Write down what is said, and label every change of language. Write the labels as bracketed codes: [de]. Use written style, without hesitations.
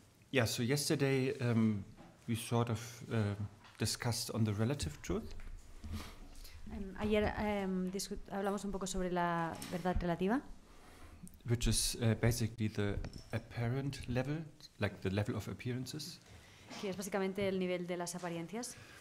[en] Yeah, so yesterday we sort of discussed on the relative truth. [es] Ayer hablamos un poco sobre la verdad relativa. [en] Which is basically the apparent level, like the level of appearances. [es] Que es básicamente el nivel de las apariencias.